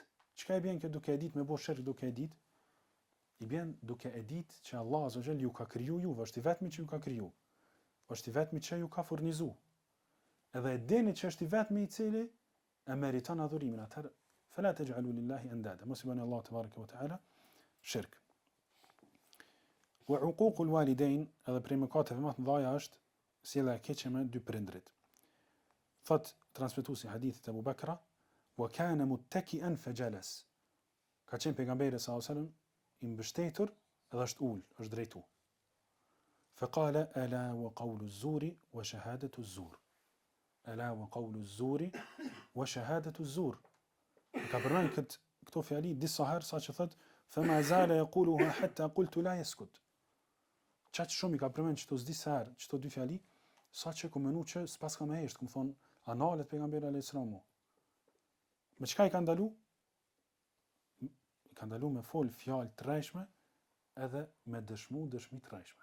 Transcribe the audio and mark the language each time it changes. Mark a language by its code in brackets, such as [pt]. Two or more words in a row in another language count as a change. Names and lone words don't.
[sq] Çka i bën kjo duke e ditë me bësh shirk duke e ditë? I bën duke e ditë që Allah [ar] عز وجل [sq] ju ka kriju juve, është i vetmi që ju ka kriju. Është i vetmi që ju ka furnizu. Edhe e dini që është i vetmi i cili e meriton adhurimin. Atëherë [ar] فلا تجعلوا لله أندادا, [sq] mos i bëni Allah [ar] تبارك وتعالى [sq] shirk. [ar] وعقوق الوالدين, [sq] edhe prej mëkateve më të mëdha është sjellja e keqe me dy prindrit. Thot transmetuesi hadithit Abu Bakra, [ar] وكان متكئا فجلس. [sq] Ka qenë pejgamberi [ar] صلى الله عليه وسلم [sq] i mbështetur edhe është ul, është drejtu. [ar] فقال ألا وقول الزور وشهادة الزور. ألا وقول الزور وشهادة الزور. [sq] Ka përmend këto fjali disa herë sa që thot [ar] فما زال يقولها حتى قلت لا يسكت. [sq] Çaq shumë i ka përmend çto disa herë, çto dy fjali, sa që ku menu që s'pas ka më hesht, ku thon analet pejgamberi [ar] عليه السلام. [sq] Me çka i ka ndalu? I ka ndalu me fol fjalë të rrejshme edhe me dëshmi të rrejshme.